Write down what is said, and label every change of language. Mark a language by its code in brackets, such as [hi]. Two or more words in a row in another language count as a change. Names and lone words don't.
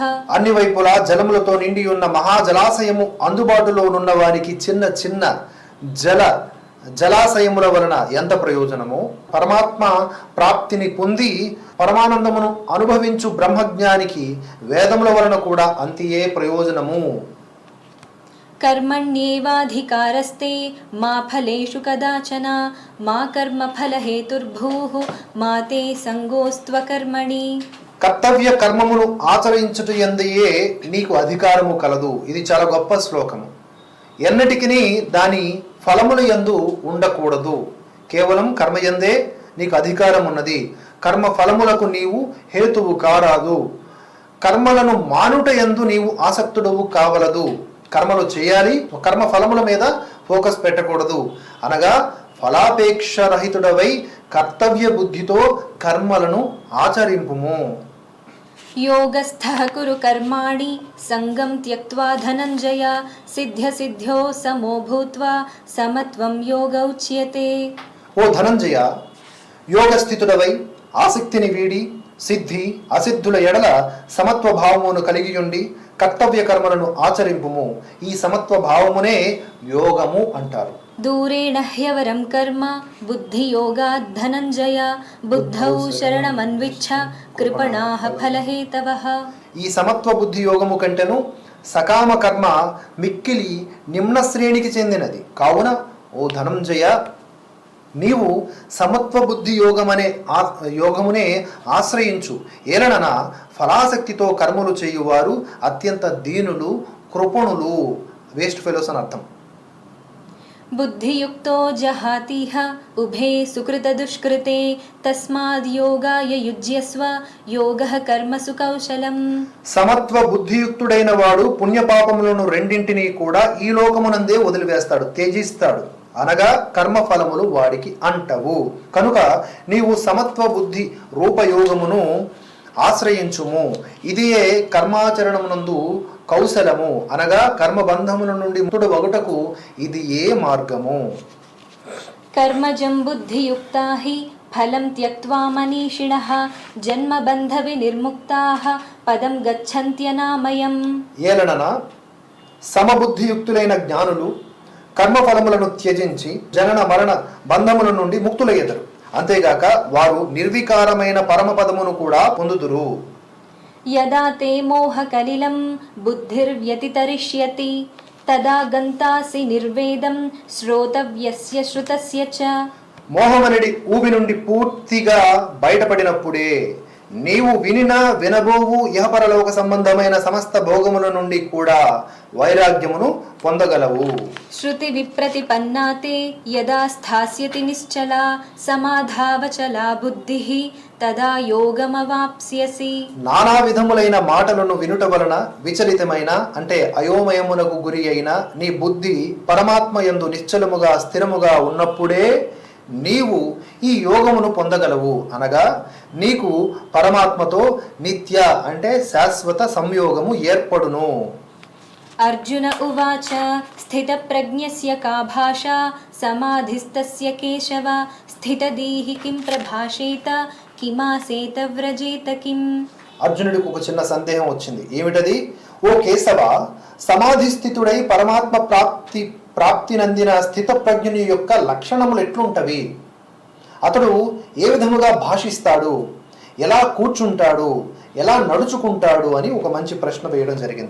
[te] అన్ని వైపులా జలములతో నిండి ఉన్న మహాజలాశయము అందుబాటులో ఉన్న వారికి చిన్న చిన్న జల జలాశయముల వలన ఎంత ప్రయోజనమో, పరమాత్మ ప్రాప్తిని పొంది పరమానందమును అనుభవించు బ్రహ్మజ్ఞానికి వేదముల వలన కూడా అంతియే ప్రయోజనము. [sa] कर्मण्येवाधिकारस्ते मा फलेषु कदाचन मा कर्मफलहेतुर्भूः मा ते संगोस्त्वकर्मणि. [te] కర్తవ్య కర్మమును ఆచరించుట యందయే నీకు అధికారము కలదు. ఇది చాలా గొప్ప శ్లోకము. ఎన్నటికి దాని ఫలముల యందు ఉండకూడదు. కేవలం కర్మయందే నీకు అధికారం ఉన్నది. కర్మ ఫలములకు నీవు హేతువు కారాదు. కర్మలను మానుట యందు నీవు ఆసక్తుడవు కావలదు. కర్మలు చేయాలి, కర్మ ఫలముల మీద ఫోకస్ పెట్టకూడదు. అనగా ఫలాపేక్ష రహితుడవై కర్తవ్య బుద్ధితో కర్మలను ఆచరింపుము. [sa] योगस्थः कुरु कर्माणि संगं त्यक्त्वा धनञ्जय सिद्ध्यसिद्ध्यो समो भूत्वा समत्वं योग उच्यते. [te] ఓ ధనంజయ, యోగస్థితుడవై ఆసక్తిని వీడి సిద్ధి అసిద్ధుల ఎడల సమత్వ భావమును కలిగియుండి కర్తవ్య కర్మలను ఆచరింపుము. ఈ సమత్వ భావమునే యోగము అంటారు. [sa] दूरेण ह्यवरं कर्म बुद्धियोगात् धनञ्जय बुद्धौ शरणमन्विच्छ कृपणाः फलहेतवः. [te] ఈ సమత్వ బుద్ధి యోగము కంటెను సకామ కర్మ మిక్కిలి నిమ్న శ్రేణికి చెందినది. కావున ఓ ధనంజయ, నీవు సమత్వ బుద్ధి యోగమునే ఆశ్రయించు. ఏలనన ఫలాసక్తితో కర్మలు చేయువారు అత్యంత దీనులు, కృపణులు, [en] waste fellows [te] అని అర్థం. [sa] बुद्धियुक्तो जहातीह उभे सुकृतदुष्कृते तस्माद् योगाय युज्यस्व योगः कर्मसु कौशलम्. [te] సమత్వ బుద్ధియుక్తుడైన వాడు పుణ్యపాపములను రెండింటినీ కూడా ఈ లోకమునందే వదిలివేస్తాడు, త్యజిస్తాడు. అనగా కర్మ ఫలములు వాడికి అంటవు. కనుక నీవు సమత్వ బుద్ధి రూపయోగమును ఆశ్రయించుము. ఇదియే కర్మాచరణమునందు కౌశలము. అనగా కర్మబంధముల నుండి ముక్తుడు వగుటకు ఇది ఏ మార్గము. [sa] कर्मजं बुद्धियुक्ता हि फलं त्यक्त्वा मनीषिणः जन्मबन्ध विनिर्मुक्ताः पदं गच्छन्त्यनामयम्. [te] ఏలనన సమబుద్ధియుక్తులైన జ్ఞానులు కర్మఫలములను త్యజించి జనన మరణ బంధముల నుండి ముక్తులయ్యెదరు. అంతేగాక వారు నిర్వికారమైన పరమపదమును కూడా పొందుదురు. [sa] यदा ते मोहकलिलं बुद्धिर्व्यतितरिष्यति तदा गन्तासि निर्वेदं श्रोतव्यस्य श्रुतस्य च. [te] మోహమనడి ఊబి నుండి పూర్తిగా బయటపడినప్పుడే నీవు వినబోవు ఇహపరలోక సంబంధమైన సమస్త భోగముల నుండి కూడా వైరాగ్యమును పొందగలవు. [sa] श्रुति विप्रतिपन्ना ते यदा स्थास्यति निश्चला समाधावचला बुद्धिः तदा योगमवाप्स्यसि. [te] నానా విధములైన మాటలను వినుట వలన విచలితమైన అంటే అయోమయమునకు గురి అయిన నీ బుద్ధి పరమాత్మ యందు నిశ్చలముగా స్థిరముగా ఉన్నప్పుడే నీవు ఈ యోగమును పొందగలవు. అనగా నీకు పరమాత్మతో నిత్య అంటే శాశ్వత సంయోగము ఏర్పడును. [sa] अर्जुन उवाच स्थितप्रज्ञस्य का भाषा समाधिस्तस्य केशव स्थितदीहि किं प्रभाषेत किमासेत व्रजेत किम्. [te] అర్జునుడికి ఒక చిన్న సందేహం వచ్చింది. ఏమిటది? ఓ కేశవ, సమాధి స్థితుడై పరమాత్మ ప్రాప్తి నందిన స్థిత ప్రజ్ఞుని యొక్క లక్షణములు ఎట్లుంటవి? అతడు ఏ విధముగా భాషిస్తాడు, ఎలా కూర్చుంటాడు, ఎలా నడుచుకుంటాడు అని ఒక మంచి ప్రశ్న వేయడం జరిగింది.